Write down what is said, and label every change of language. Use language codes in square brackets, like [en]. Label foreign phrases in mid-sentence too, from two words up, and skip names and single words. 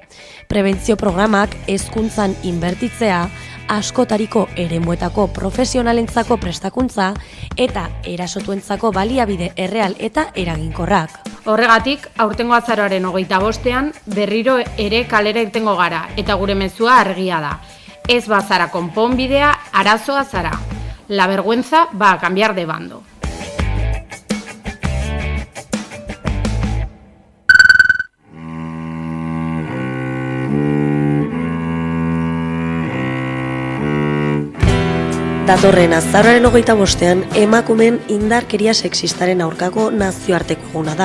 [eu] Prebentzio programak hezkuntzan inbertitzea, askotariko eremuetako profesionalentzako prestakuntza eta erasotuentzako baliabide erreal eta eraginkorrak. Horregatik, aurtengo azaroaren 25ean berriro ere kalera irtengo gara eta gure mezua argia da. Ez bazara konponbidea, arazoa zara. [es] La vergüenza va a cambiar de bando. [eu] Datorren azaroaren 25ean emakumeen indarkeria sexistaren aurkako nazioarteko eguna da.